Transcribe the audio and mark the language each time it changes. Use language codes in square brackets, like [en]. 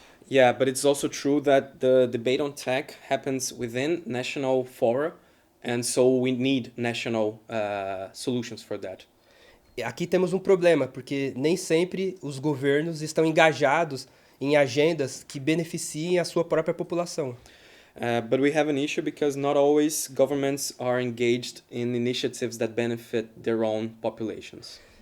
[en] Yeah, but it's also true that the debate on tech happens within national fora, and so we need national solutions for that. [pt] Aqui temos um problema, porque nem sempre os governos estão engajados em agendas que beneficiem a sua própria população. [en] But we have an issue because not always governments are engaged in initiatives that benefit their own populations.